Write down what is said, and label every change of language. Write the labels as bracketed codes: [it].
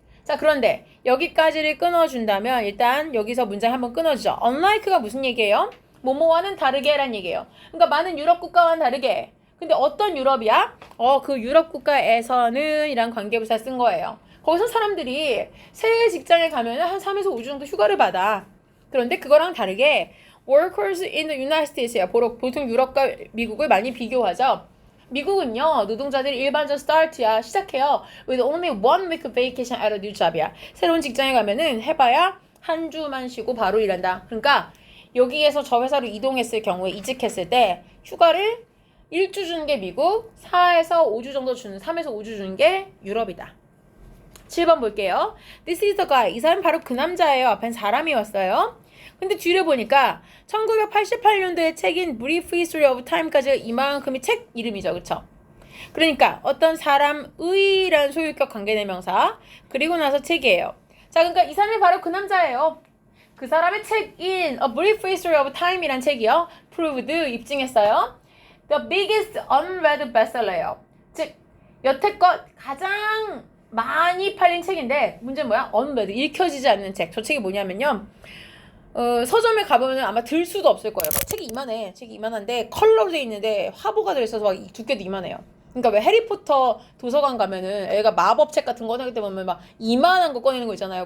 [ko] 자, 그런데 여기까지를 끊어준다면 일단 여기서 문장 한번 끊어주죠. unlike가 무슨 얘기예요? 뭐뭐와는 다르게 라는 얘기예요. 그러니까 많은 유럽 국가와는 다르게 근데 어떤 유럽이야? 그 유럽 국가에서는 이란 관계부사 쓴 거예요. 거기서 사람들이 새 직장에 가면 한 3에서 5주 정도 휴가를 받아. 그런데 그거랑 다르게 [en] workers in the United States야. [ko] 보통 유럽과 미국을 많이 비교하죠. 미국은요. 노동자들이 일반적 start야. 시작해요. [en] with only 1 week vacation at a new job이야. [ko] 새로운 직장에 가면은 해봐야 한 주만 쉬고 바로 일한다. 그러니까 여기에서 저 회사로 이동했을 경우에 이직했을 때 휴가를 1주 주는 게 미국, 4에서 5주 정도 주는 3에서 5주 주는 게 유럽이다. 7번 볼게요. [en] This is the guy. [ko] 이 사람 바로 그 남자예요. 앞엔 사람이었어요. 근데 뒤를 보니까 1988년도에 책인 Brief History of Time까지 이만큼이 책 이름이죠. 그쵸? 그러니까 어떤 사람의라는 소유격 관계대명사 그리고 나서 책이에요. 자, 그러니까 이 사람이 바로 그 남자예요. 그 사람의 책인 A Brief History of Time이란 책이요. proved 입증했어요. [en] The biggest unread bestseller [ko] 예요. 즉 여태껏 가장 많이 팔린 책인데 문제는 뭐야? unread 읽혀지지 않는 책. 저 책이 뭐냐면요. 서점에 가보면 아마 들 수도 없을 거예요. 책이 이만해. 책이 이만한데 컬러로 돼 있는데 화보가 들어있어서 막 두께도 이만해요. 그러니까 왜 해리포터 도서관 가면은 애가 마법책 같은 거 꺼내기 때문에 막 이만한 거 꺼내는 거 있잖아요.